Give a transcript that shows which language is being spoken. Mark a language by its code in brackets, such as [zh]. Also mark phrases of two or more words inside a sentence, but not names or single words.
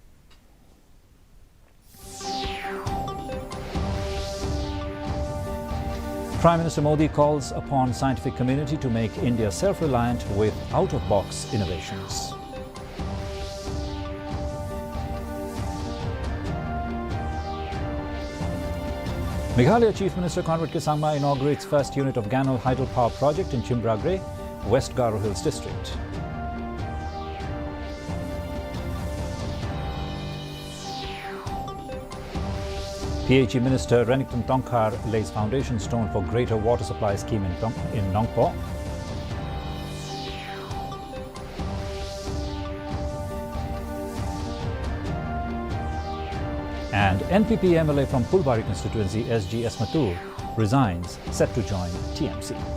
[en] Prime Minister Modi calls upon scientific community to make India self-reliant with out-of-box innovations. Meghalaya Chief Minister Conrad Sangma inaugurates first unit of Ganol hydropower project in Chimbragre, West Garo Hills district. PHE Minister Renington Tongkhar lays foundation stone for greater water supply scheme in Nongpo. And NPP MLA from Fulbari constituency SG Esmatur resigns, set to join TMC.